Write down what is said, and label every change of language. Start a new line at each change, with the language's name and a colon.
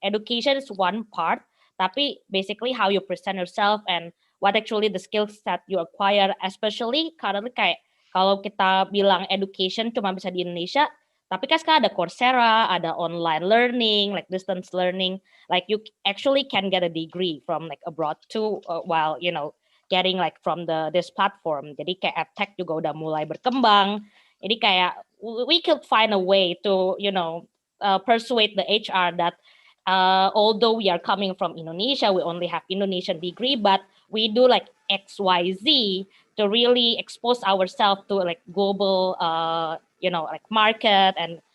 English: Education is one part, tapi basically how you present yourself and what actually the skill set you acquire, especially currently
Indonesian: kayak kalau kita bilang education cuma bisa di Indonesia, tapi kan sekarang ada Coursera, ada
English: online learning, like distance learning, like you actually can get a degree from abroad too, while getting from this platform.
Indonesian: Jadi kayak edtech juga udah mulai berkembang. Jadi kayak
English: we could find a way to persuade the HR that although we are coming from Indonesia, we only have Indonesian degree, but we do XYZ to really expose ourselves to global market and